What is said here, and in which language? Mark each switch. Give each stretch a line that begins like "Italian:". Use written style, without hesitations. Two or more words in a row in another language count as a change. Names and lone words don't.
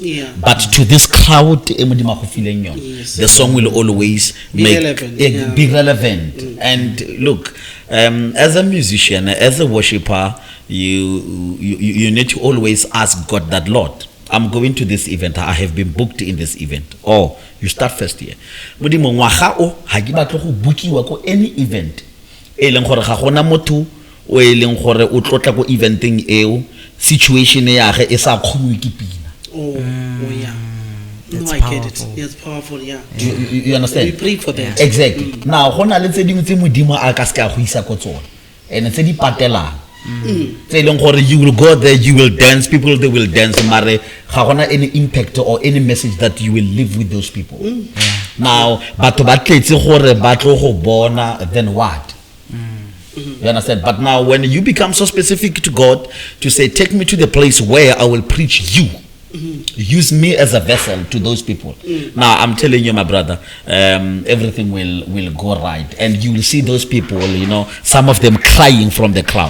English: But to this crowd, the song will always be relevant. And look, as a musician, as a worshiper, you need to always ask God that, Lord, I'm going to this event, I have been booked in this event. Or you start first year.
Tswana: Modimo ngwaga o ha ke batla go bookiwa ko
English: any event
Tswana: e leng gore ga gona motho o e leng gore o tlotla ko eventing eo situation ya ge e sa khonwe ke pina.
English: Oh yeah. That's no, I powerful. get it. Yeah, it's powerful, yeah. You understand? We pray for that. Exactly.
Tswana: Now gona le tse dingwe tse modimo a ka se ka go isa ko tsona. And tse di patelang.
English: You will go there, you will dance, people they will dance,
Tswana: mare ga gona
English: any impact or any message that you will live with those people.
Tswana: Now batho ba tletse gore ba tlo go bona,
English: then what? You understand? But now when you become so specific to God to say, take me to the place where I will preach you, use me as a vessel to those people. Now I'm telling you, my brother, everything will go right, and you will see those people, some of them crying from the crowd.